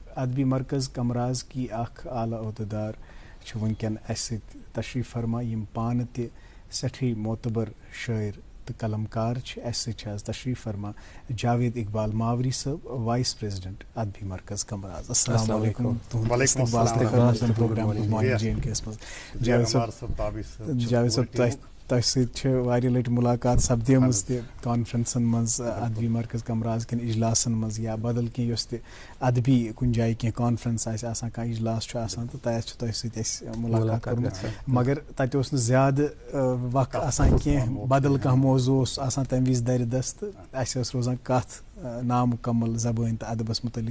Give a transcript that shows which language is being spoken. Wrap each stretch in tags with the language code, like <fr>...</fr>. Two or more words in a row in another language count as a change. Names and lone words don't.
<ks>ادبی مرکز کمراز کی اکھ اعلیٰ عہدٕدار چھِ وٕنکٮ۪ن اسہِ سۭتۍ تشریف فرما, یِم پانہٕ تہِ سٮ۪ٹھٕے معتبر شٲعر تہٕ قلمکار چھِ. اسہِ سۭتۍ چھِ آز تشریف فرما جاوید اقبال ماوری صٲب,</ks> <en>vice president</en> <ks>ادبی مرکز کمراز.</ks> <ar>السلام علیکم.</ar> <ks>پروگرام گڈ مارننگ JNK یس منٛز جاوید صٲب, تۄہہِ سۭتۍ چھِ واریاہ لٹہِ مُلاقات سپدیمٕژ تہِ کانفرنسن منٛز, ادبی مرکز کمراز کٮ۪ن اجلاسن منٛز یا بدل کینٛہہ یۄس تہِ ادبی کُنہِ جایہِ کینٛہہ کانفرنس آسہِ آسان, کانٛہہ اجلاس چھُ آسان تہٕ تتھ چھُ تۄہہِ سۭتۍ اَسہِ مُلاقات کوٚرمُت, مگر تتہِ اوس نہٕ زیادٕ وقت آسان کینٛہہ, بدل کانٛہہ موضوع اوس آسان تمہِ وِزِ درِ دست تہٕ اسہِ ٲس روزان کتھ نامُکمل زبٲنۍ تہٕ ادبس متعلق.</ks>